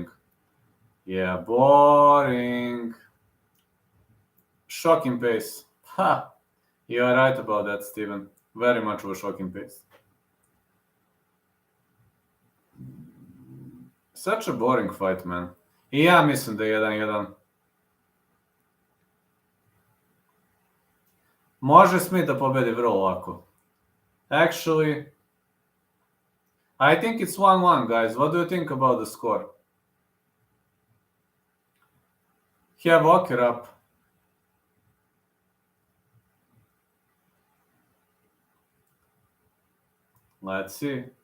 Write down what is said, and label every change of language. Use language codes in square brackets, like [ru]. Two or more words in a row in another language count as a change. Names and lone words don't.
[en] Yeah, boring. Shocking pace. Ha! You are right about that, Steven. Very much of a shocking pace. Such a boring fight, man. [sr] I ja mislim da je 1-1. Može Smith da pobedi vrlo lako. [en] Actually, I think it's 1-1, guys. What do you think about the score? Have Walker up. Let's see.